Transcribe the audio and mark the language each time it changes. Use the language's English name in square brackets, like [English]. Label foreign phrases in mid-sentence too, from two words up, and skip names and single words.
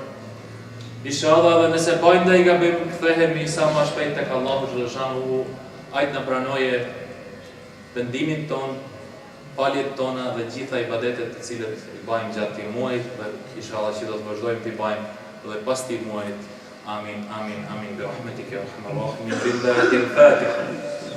[Albanian] Inshallah edhe nëse bëjmë ndaj gabim, kthehemi sa më shpejt tek Allahu xhallahu, ai na pranoje pendimin ton, faljet tona dhe gjitha ibadetet të cilët i bëjmë gjatë këtij muaji, dhe inshallah që do të vazhdojmë të bëjmë edhe pas këtij muajit. [Arabic] آمين آمين آمين برحمتك يا أرحم الراحمين. بالله الفاتحة.